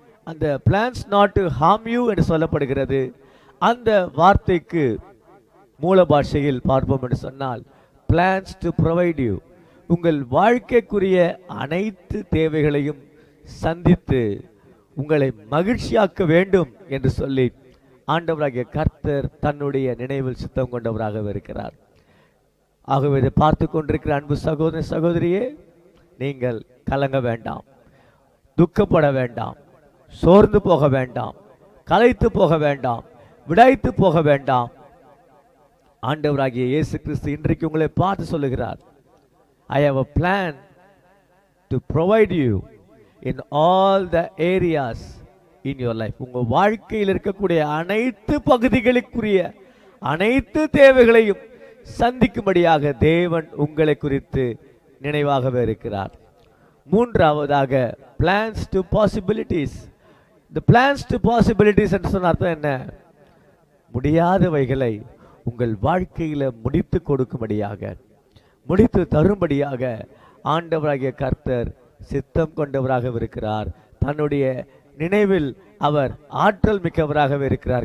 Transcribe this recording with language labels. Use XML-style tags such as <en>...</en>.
<ta>அந்த</ta> <en>plans not to harm you</en> <ta>என்று சொல்லப்படுகிறது. அந்த வார்த்தைக்கு மூல பாஷையில் பார்ப்போம் என்று சொன்னால்</ta> <en>plans to provide you,</en> <ta>உங்கள் வாழ்க்கைக்குரிய அனைத்து தேவைகளையும் சந்தித்து உங்களை மகிழ்ச்சியாக்க வேண்டும் என்று சொல்லி ஆண்டவராகிய கர்த்தர் தன்னுடைய நினைவில் சித்தம் கொண்டவராக இருக்கிறார். ஆகவே இதை பார்த்து கொண்டிருக்கிற அன்பு சகோதர சகோதரியே, நீங்கள் கலங்க வேண்டாம், துக்கப்பட வேண்டாம், சோர்ந்து போக வேண்டாம், களைத்து போக வேண்டாம், விடாய்த்து போக வேண்டாம். ஆண்டவராகிய இயேசு கிறிஸ்து இன்றைக்கு உங்களை பார்த்து சொல்லுகிறார்,</ta> <en>I have a plan to provide you in all the areas in your life.</en> <ta>உங்க வாழ்க்கையில் இருக்கக்கூடிய அனைத்து பகுதிகளுக்குரிய அனைத்து தேவைகளையும் சந்திக்கும்படியாக தேவன் உங்களை குறித்து நினைவாகவே இருக்கிறார். மூன்றாவதாக,</ta> <en>plans to possibilities. the plans to possibilities</en> <ta>என்று சொன்ன அர்த்தம் என்ன? முடியாதவைகளை உங்கள் வாழ்க்கையில முடித்து கொடுக்கும்படியாக, முடித்து தரும்படியாக ஆண்டவராகிய கர்த்தர் சித்தம் கொண்டவராக இருக்கிறார். தன்னுடைய நினைவில் அவர் ஆற்றல் மிக்கவராகவே இருக்கிறார்.</ta>